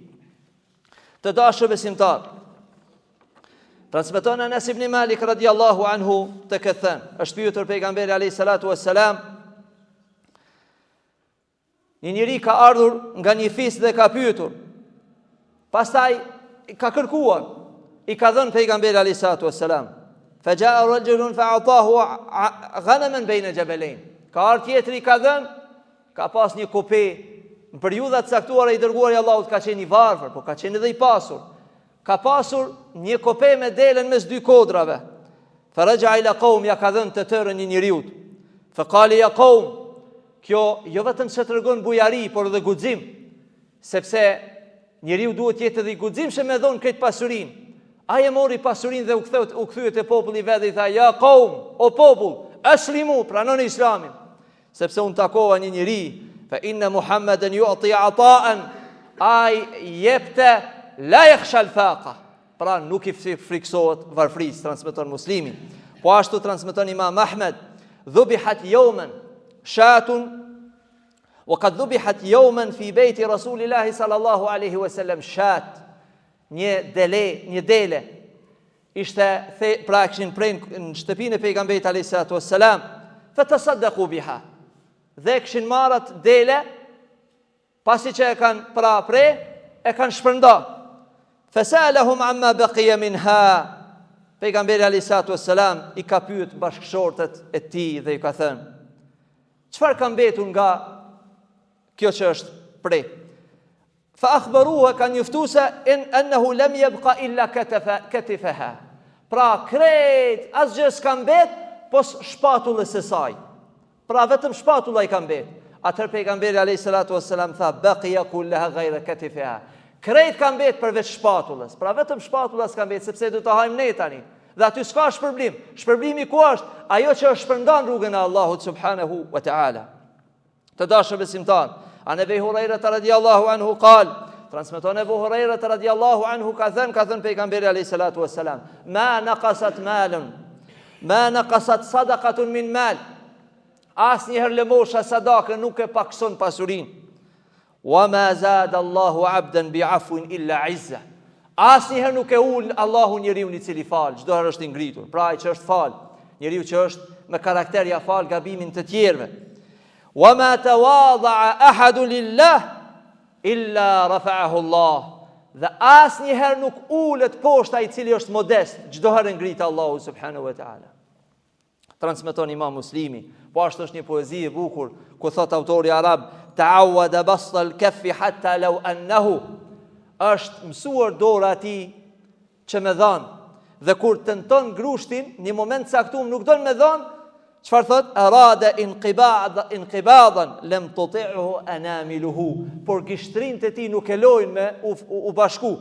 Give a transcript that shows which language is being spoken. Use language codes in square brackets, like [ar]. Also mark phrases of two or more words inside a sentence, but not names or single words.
[sq] Të dashur besimtar, transmeton Anas ibn Malik [ar] رضي الله عنه [sq] të këtë thënë, është pyetur pejgamberi [ar] عليه الصلاة والسلام, [sq] një njeri ka ardhur nga një fis dhe ka pyetur, pastaj ka kërkuar, i ka dhënë pejgamberi [ar] عليه الصلاة والسلام, فجاء رجل فآتاه غنما بين جبلين. [sq] Ka ardhur tjetri i ka dhënë, ka pas një kope, në periudha të caktuara i dërguari i Allahut ka qenë i varfër, por ka qenë edhe i pasur. Ka pasur një kope me delën mes dy kodrave. [ar] فرجع إلى قوم, [sq] ja ka dhënë të tërë një njeriu. [ar] فقال يا قوم, [sq] kjo jo vetëm se tregon bujari, por edhe guxim, sepse njeriu duhet të jetë edhe i guximshëm me dhon këtë pasurinë. Ai e mori pasurinë dhe u kthye te populli i vet dhe i tha: [ar] "يا قوم, [sq] o popull, aslimu, pranoni Islamin." Sepse unë takova një njeri, [ar] فإن محمدا يعطي عطاء, [sq] ai jepte [ar] لا يخشى الفاقة, [sq] pra nuk i friksohet varfrisë, transmeton Muslimi. Po ashtu transmeton Imam Ahmed, [ar] ذبحت يوما شاة وقد ذبحت يوما في بيت رسول الله صلى الله عليه وسلم شاة. [sq] Një dele ishte pra kishin prej në shtëpinë e pejgamberit [ar] عليه الصلاة والسلام, فتصدقوا بها. [sq] Dhe kishin marrë dele, pasi që e kanë prej, e kanë shpërnda. [ar] فسألهن عما بقي منها. [sq] Pejgamberi [ar] عليه الصلاة والسلام [sq] i ka pyet bashkëshortet e tij dhe i ka thënë: "Çfarë ka mbetur nga kjo që është prej?" [ar] فأخبرنها, [sq] kanë njoftuar se [ar] أنه لم يبق إلا كتفها. [sq] Pra krejt asgjë s'ka mbet pos shpatullës së saj. Pra vetëm shpatulla i ka mbet. Atëherë pejgamberi [ar] عليه الصلاة والسلام [sq] tha: [ar] "بقي كلها غير كتفها." [sq] Krejt ka mbet përveç shpatullës. Pra vetëm shpatulla s'ka mbet, sepse do të hajmë ne tani. Dhe aty s'ka shpërblim. Shpërblimi ku është? Ajo që është shpërndan rrugën e Allahut [ar] سبحانه وتعالى. [sq] Të dashur besimtar, [ar] عن أبي هريرة رضي الله عنه قال, [sq] transmeton Ebu Hurajra [ar] رضي الله عنه [sq] ka thënë pejgamberi [ar] عليه الصلاة والسلام: "ما نقصت مال ما نقصت صدقة من مال." [sq] Asnjëherë lëmosha sadakën nuk e pakson pasurinë. [ar] "وما زاد الله عبدا بعفو إلا عزا." [sq] Asnjëherë nuk e ul Allahu njeriu i cili fal, çdo herë është i ngritur. Pra ai që është fal, njeriu që është me karakter ja fal gabimin të tjerëve. [ar] "وما تواضع أحد لله إلا رفعه الله." [sq] Dhe asnjëherë nuk ulet poshtë ai i cili është modest, çdo herë ngrit Allahu [ar] سبحانه وتعالى. [sq] Transmeton Imam Muslimi. Po ashtu është një poezi e bukur ku thot autori arab: [ar] "تعود بسط الكف حتى لو أنه." [sq] Është mësuar dora ati që me dhanë. Dhe kur tenton grushtin, një moment caktuar nuk don me dhanë, çfarë thot? [ar] "أراد انقباضا لم تطعه أنامله." [sq] Por gishtrinët e tij nuk e lojnë me u bashku.